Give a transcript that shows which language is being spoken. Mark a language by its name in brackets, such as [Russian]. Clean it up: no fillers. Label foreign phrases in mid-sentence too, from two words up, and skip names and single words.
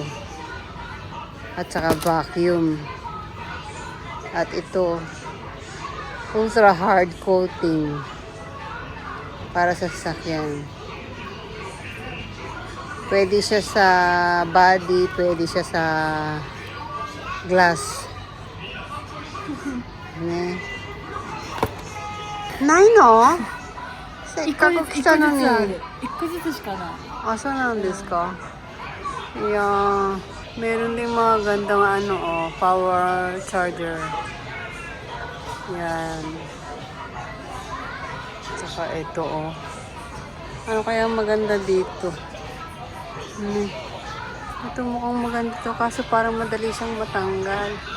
[Filipino] At saka vacuum. At ito. [English] Ultra hard coating. [Filipino] Para sa sasakyan. Pwede siya sa body. Pwede siya sa glass. [Japanese] Ne? ないの？せっかく来たのに。一個ずつしかない。あ、そうなんですか。いやー、 [Filipino] meron din mga gandang [English] power charger. [Filipino] Yan. Saka ito Ano kaya maganda dito? Ito mukhang maganda to kaso parang madali siyang matanggal.